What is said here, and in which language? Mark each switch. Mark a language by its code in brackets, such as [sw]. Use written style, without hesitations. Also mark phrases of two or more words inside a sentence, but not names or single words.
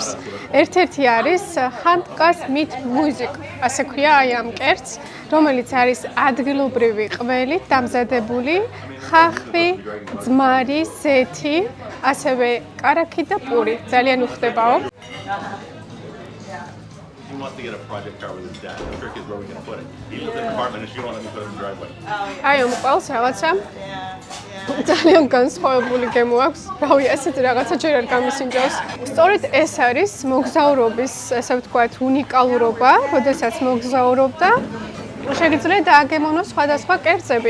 [ka] ერთ-ერთი არის [de] Handkas mit Musik, [ka] ასე ქვია აი ამ კერძს, რომელიც არის ადგილობრივი ყველით დამზადებული ხახვი, ძმარი, ზეთი, ასევე კარაქი და პური. ძალიან უხდებაო. [en] He wants to get a project car with his dad. The trick is where we're going to put it. He lives in an apartment and she wants to put it in the driveway. [ka] აი მომყავს რაღაცა. ძალიან განსხვავებული გემო აქვს. რავი, ესეთი რაღაცა ჯერ არ გამისინჯავს. სწორედ ეს არის მოგზაურობის, ესე ვთქვათ, უნიკალურობა, როდესაც მოგზაურობდა. შეგიძლიათ დააგემოვნოს სხვადასხვა კერძები.